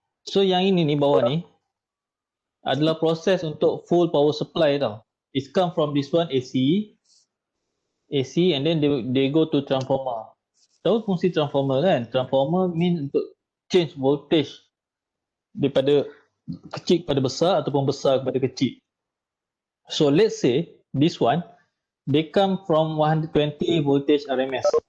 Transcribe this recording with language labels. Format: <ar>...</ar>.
<ms>So yang ini ni bawah ni adalah proses untuk full power supply tau.</ms> <en>It's come from this one AC and then they go to transformer.</en> <ms>Tahu fungsi transformer kan? Transformer mean untuk change voltage daripada kecil kepada besar ataupun besar kepada kecil.</ms> <en>So let's say this one, they come from 120 voltage RMS.</en>